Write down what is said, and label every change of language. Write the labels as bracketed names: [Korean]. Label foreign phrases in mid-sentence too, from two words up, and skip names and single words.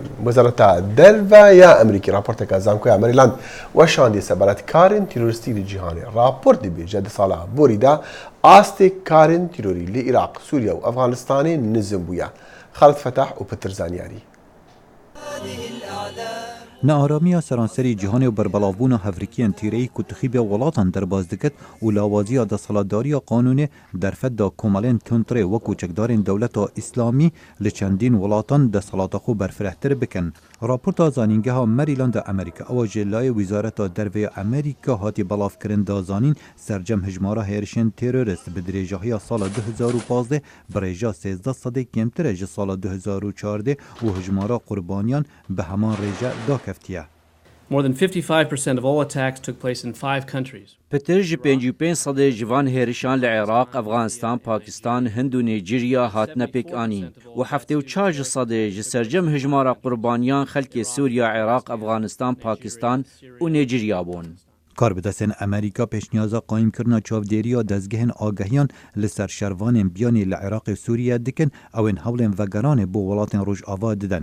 [Kurdish] وەزارەتە دەرڤایە ئەمریکی راپۆرتێکە زانکۆیە مەریلاند وەشاندی سەبارەتکارên تیرۆریستی لە جیهانێ. راپۆرت دەبێژە دە ساڵە بۆریدا ئاستێک کارên تیرۆری لە عێراق، سووریا و ئەفغانستانê نزم بووە. خالد فتح و پتر زانیاری. نەئارامیە سەرانسەری جیهانê و berbelavbûna hevrekiyên tîreyî ku tixîbiya welatan derbas dikit û lawaziya desthilatdariya qanûnê derfet da komelên kontrê wekû çekdarên dewleta îslamî li çendîn welatan desthelata xwe berfirehtir bikin. Raporta zanîngeha Maryland'a Amerîka ewa jê layê Wîzareta Dervêya Amerîka hatî belavkirin da zanîn sercem hejmara hêrişên terorist bi dirêjahiya sala 2015 bi rêja 13 sedê kêmtir e ji sala 2014 û hejmara qurbaniyan bi heman rêje dakeftiye. [English] More than 55% of all attacks took place in 5 countries. [Kurdish] Petir ji 55 sedê civan hêrişan li Iraq, Afghanistan, Pakistan, Hind û Nîjerya hatine pêkanîn û 74 ji sedê ji sercem hejmara qurbaniyan xelkê Sûriya, Iraq, Afghanistan, Pakistan û Nîjerya bûn. Karbidestên Amerîka pêşniyaza qayîmkirina çavdêriya dezgehên agahiyan li ser şervanên biyanê li Iraqê Sûriye dikin ew ên hewlên vegeranê bo welatên Rojava didin.